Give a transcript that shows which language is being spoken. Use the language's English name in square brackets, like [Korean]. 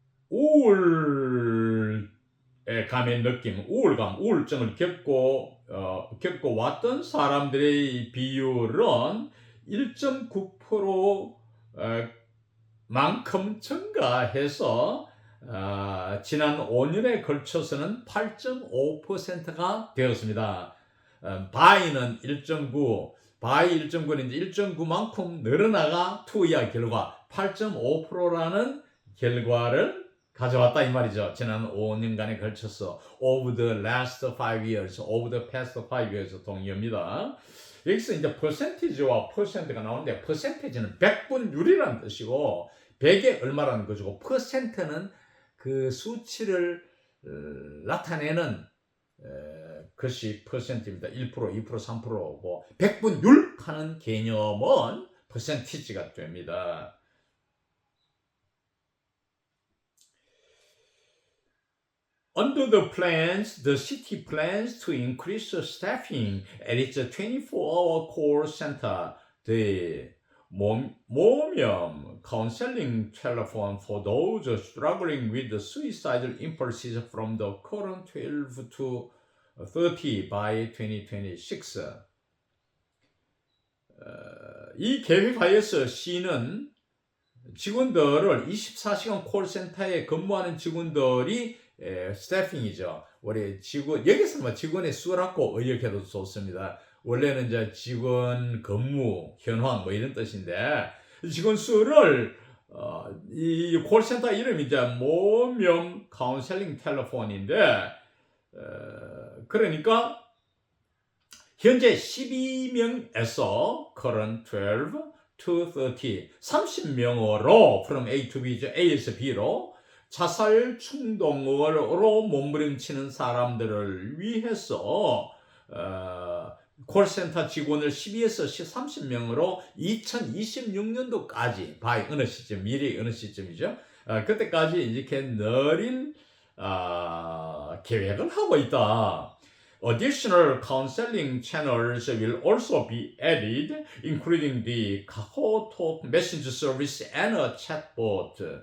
[Korean] 우울에 감의 느낌, 우울증을 겪고 왔던 사람들의 비율은 1.9% 만큼 증가해서 지난 5년에 걸쳐서는 8.5%가 되었습니다. 바이는 1.9, 바이 1.9는 이제 1.9만큼 늘어나가 투이야 결과 8.5%라는 결과를 가져왔다 이 말이죠. 지난 5년간에 걸쳐서 [English] over the last 5 years, over the past 5 years [Korean] 동의어입니다. 여기서 이제 percentage와 percent가 나오는데 percentage는 백분율이라는 뜻이고 100에 얼마라는 거죠. percent는 그 수치를 나타내는 것이 percent입니다. 1%, 2%, 3%고 백분율 하는 개념은 percentage가 됩니다. [English] Under the plans, the city plans to increase staffing at its 24-hour call center, the Momium counseling telephone for those struggling with suicidal impulses from the current 12 to 30 by 2026. [Korean] 이 계획하에서 시는 직원들을 24시간 콜센터에 근무하는 직원들이 스태핑이죠. 우리 여기서 직원의 수라고 의역해도 좋습니다. 원래는 이제 직원 근무 현황 이런 뜻인데 직원 수를 이 콜센터 이름이 이제 모명 카운셀링 텔레폰인데 그러니까 현재 12명에서 [English] current 12 to 30 [Korean] 30명으로 [English] from A to B [Korean] 죠. A에서 B로 자살 충동으로 몸부림치는 사람들을 위해서 콜센터 직원을 12에서 30명으로 2026년도까지 by 어느 시점, 미래의 어느 시점이죠. 그때까지 이렇게 늘릴 계획을 하고 있다. [English] Additional counseling channels will also be added, including the KakaoTalk Messenger service and a chatbot.